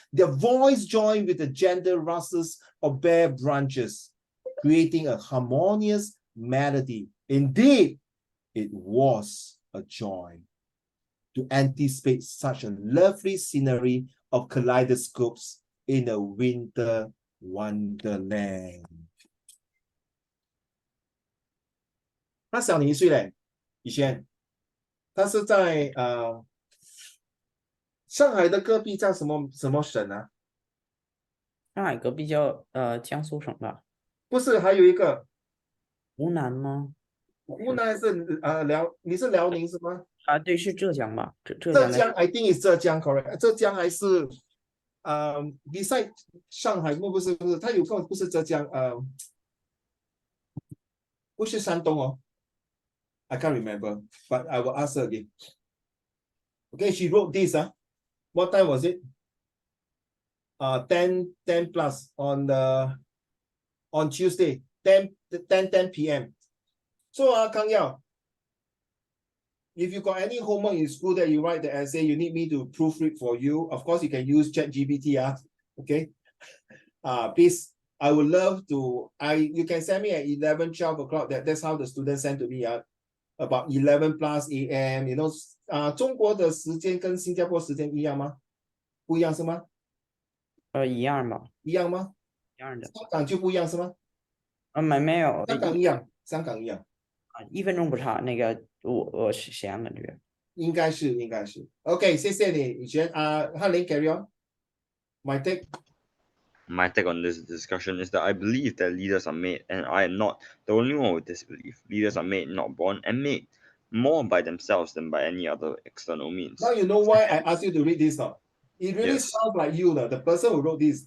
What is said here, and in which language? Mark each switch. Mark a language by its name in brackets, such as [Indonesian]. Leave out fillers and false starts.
[English] Their voice joined with the gentle rustles of bare branches, creating a harmonious melody. Indeed, it was a joy to anticipate such a lovely scenery of kaleidoscopes in a winter wonderland. [Chinese] 他小你1岁嘞，以前，他是在上海的隔壁叫什么省啊？上海隔壁叫江苏省吧？不是，还有一个湖南吗？湖南是你是辽宁是吗？啊，对，是浙江吧？浙江浙江 [English] I think is [Chinese] 浙江 [English] correct， [Chinese] 浙江还是 [English] beside [Chinese] 上海不是，它有个不是浙江不是山东哦。 [English] I can't remember, but I will ask her again. Okay, she wrote this. What time was it? 10 plus on Tuesday, 10 p.m. So, Kang Yao, if you got any homework in school that you write the essay, you need me to proofread for you. Of course, you can use ChatGPT. Okay. Please, I would love to. You can send me at 11, 12 o'clock. That's how the students send to me. About 11 plus a.m. You know, [Chinese] 中国的时间跟新加坡时间一样吗？不一样是吗？一样吧？一样吗？一样的。香港就不一样是吗？没有。香港一样，香港一样。 1分钟不差，那个我是闲感觉。应该是。 [English] OK， [Chinese] 谢谢你，以前翰林 [English] carry on。 My take on this discussion is that I believe that leaders are made, and I am not the only one with this belief. Leaders are made, not born, and made more by themselves than by any other external means. Now you know why I asked you to read this now. It really sounds like you, the person who wrote this.